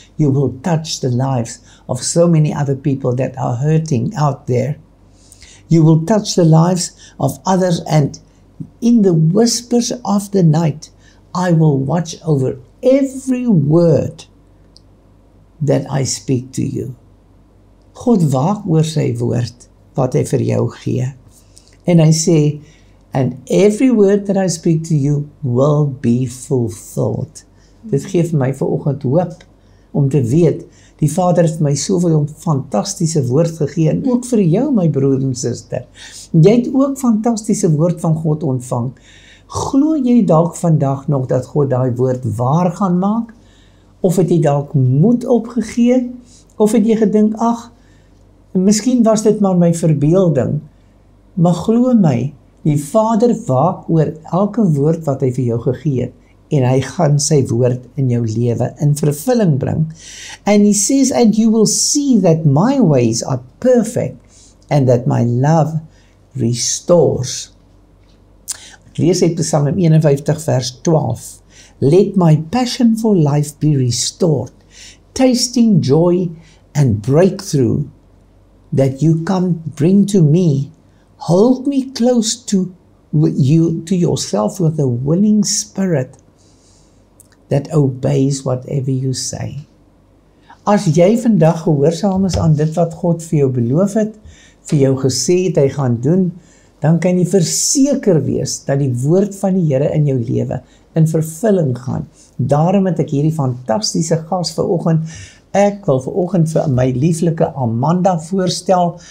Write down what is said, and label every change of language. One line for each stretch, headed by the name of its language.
English: You will touch the lives of so many other people that are hurting out there. You will touch the lives of others, and in the whispers of the night, I will watch over every word that I speak to you.
Afrikaans: God waak oor sy woord wat hy vir jou gee. En hy sê,
English: and every word that I speak to you will be fulfilled.
Afrikaans: Dit gee vir my vanoggend hoop om te weet, die Vader het my soveel fantastiese woord gegee, en ook vir jou, my broer en suster. Jy het ook fantastiese woord van God ontvang. Glo jy dalk vandag nog dat God daai woord waar gaan maak? Of het jy dalk moed opgegee? Of het jy gedink, ag, miskien was dit maar my verbeelding. Maar glo my, die Vader waak oor elke woord wat hy vir jou gegee het, en hy gaan sy woord in jou lewe in vervulling bring.
English: And he says, and you will see that my ways are perfect, and that my love restores.
Afrikaans: Ek lees uit Psalm 51 vers 12.
English: Let my passion for life be restored, tasting joy and breakthrough that you come bring to me. Hold me close to yourself with a willing spirit that obeys whatever you say.
Afrikaans: As jy vandag gehoorsaam is aan dit wat God vir jou beloof het, vir jou gesê het hy gaan doen, dan kan jy verseker wees dat die woord van die Here in jou lewe in vervulling gaan. Daarom het ek hierdie fantastiese gas vanoggend. Ek wil vanoggend vir my lieflike Amanda voorstel.